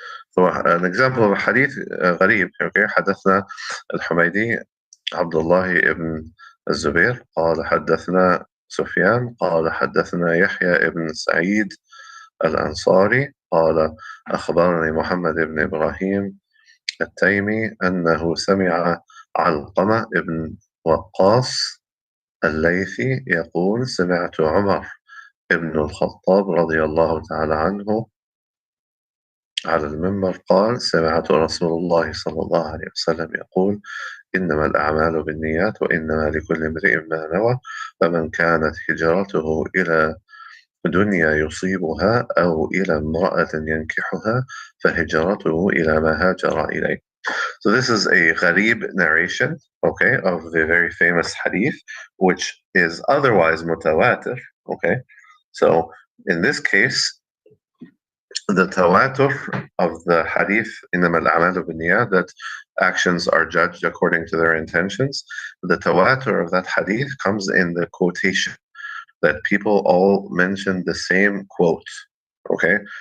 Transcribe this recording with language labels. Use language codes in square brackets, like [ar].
[en] So an example of a hadith غريب. [ar] Okay, حدثنا الحميدي عبد الله ابن الزبير قال حدثنا سفيان قال حدثنا يحيى ابن سعيد الأنصاري قال أخبرني محمد بن إبراهيم التيمي أنه سمع علقمة ابن وقاص الليثي يقول سمعت عمر ابن الخطاب رضي الله تعالى عنه على المنبر قال سمعت رسول الله صلى الله عليه وسلم يقول إنما الأعمال بالنيات وإنما لكل امرئ ما نوى فمن كانت هجرته إلى دنيا يصيبها أو إلى امرأة ينكحها فهجرته إلى ما هاجر إليه. [en] So this is a gharib narration, okay, of the very famous hadith, which is otherwise mutawatir, okay. So in this case, the tawatur of the hadith, [ar] إنما الأعمال بالنيات, [en] that actions are judged according to their intentions, the tawatur of that hadith comes in the quotation, that people all mentioned the same quote, okay?